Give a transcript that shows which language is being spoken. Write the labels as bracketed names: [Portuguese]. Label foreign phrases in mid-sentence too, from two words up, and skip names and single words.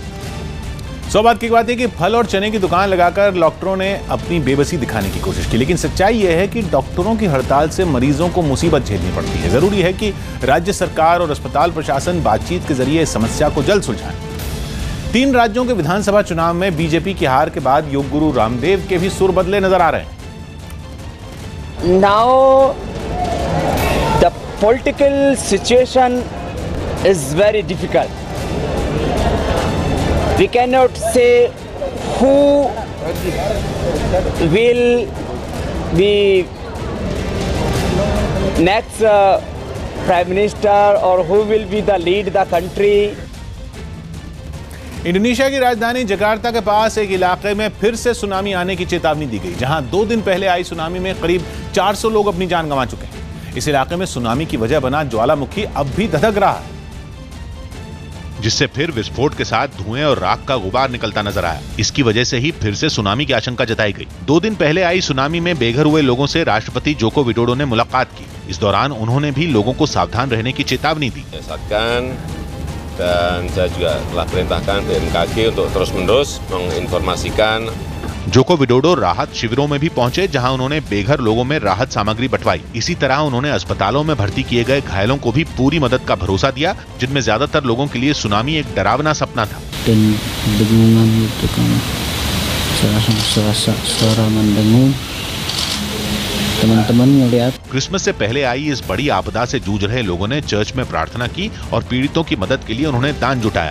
[Hindi] 100 बात की बात है कि फल और चने की दुकान लगाकर डॉक्टरों ने अपनी बेबसी दिखाने की कोशिश की, लेकिन सच्चाई यह है कि डॉक्टरों की हड़ताल से मरीजों को मुसीबत झेलनी पड़ती है। जरूरी है कि राज्य सरकार और अस्पताल प्रशासन बातचीत के जरिए इस समस्या को जल्द सुलझाएं। 3 राज्यों के विधानसभा चुनाव में बीजेपी की हार के बाद योग गुरु रामदेव के भी सुर बदले नजर आ रहे हैं। [English] Now the political situation is very difficult. We cannot say who will be next Prime Minister or who will be the lead the country. [Hindi] इंडोनेशिया की राजधानी जकार्ता के पास एक इलाके में फिर से सुनामी आने की चेतावनी दी गई, जहां 2 दिन पहले आई सुनामी में करीब 400 लोग अपनी जान गंवा चुके हैं। इस इलाके में सुनामी की वजह बना ज्वालामुखी अब भी धधक रहा है, जिससे फिर विस्फोट के साथ धुएं और राख का गुबार निकलता नजर आया। इसकी वजह से ही फिर से सुनामी की आशंका जताई गई। 2 दिन पहले आई सुनामी में बेघर हुए लोगों से राष्ट्रपति जोको विडोडो ने मुलाकात की। इस दौरान उन्होंने भी लोगों को सावधान रहने की चेतावनी दी। [Indonesian] Dan saya juga telah perintahkan BMKG untuk terus-menerus menginformasikan [Hindi] जोको विडोडो राहत शिविरों में भी पहुंचे, जहां उन्होंने बेघर लोगों में राहत सामग्री बंटवाई। इसी तरह उन्होंने अस्पतालों में भर्ती किए गए घायलों को भी पूरी मदद का भरोसा दिया, जिनमें ज्यादातर लोगों के लिए सुनामी एक डरावना सपना था। क्रिसमस से पहले आई इस बड़ी आपदा से जूझ रहे लोगों ने चर्च में प्रार्थना की और पीड़ितों की मदद के लिए उन्होंने दान जुटाया।